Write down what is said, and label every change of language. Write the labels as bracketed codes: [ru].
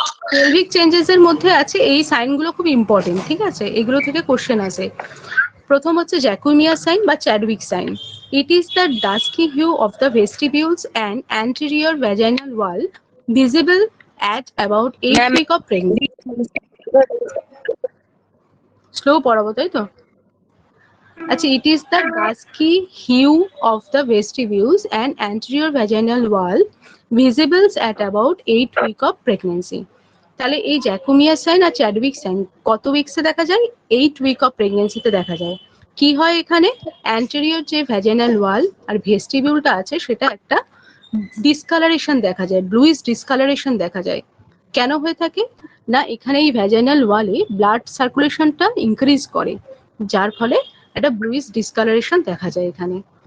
[bn] Pelvic changes এর মধ্যে আছে এই সাইনগুলো খুব ইম্পর্টেন্ট, ঠিক আছে, এগুলো থেকে কোশ্চেন আসে। প্রথম হচ্ছে জ্যাকুমিয়া সাইন বা Chadwick sign. [en] It is the dusky hue of the vestibules and anterior vaginal wall visible at about 8 week of pregnancy. [bn] Slow পড়াবো তাই তো? [en] আচ্ছা, it is the dusky hue of the vestibules and anterior vaginal wall visible at about 8 week of pregnancy. [bn] তাহলে এই জ্যাকোমিয়া sign আর Chadwick sign কত উইকসে দেখা যায়? 8 week of প্রেগন্যান্সিতে দেখা যায়। কি হয় এখানে? অ্যান্টেরিয়র যে ভ্যাজিনাল ওয়াল আর ভেস্টিবিউলটা আছে সেটা একটা ডিসকালারেশন দেখা যায়, ব্লুইশ ডিসকালারেশন দেখা যায়। কেন হয়ে থাকে না, এখানে এই ভ্যাজিনাল ওয়ালে ব্লাড সার্কুলেশনটা ইনক্রিজ করে, যার ফলে একটা ব্লুইশ ডিসকালারেশন দেখা যায় এখানে।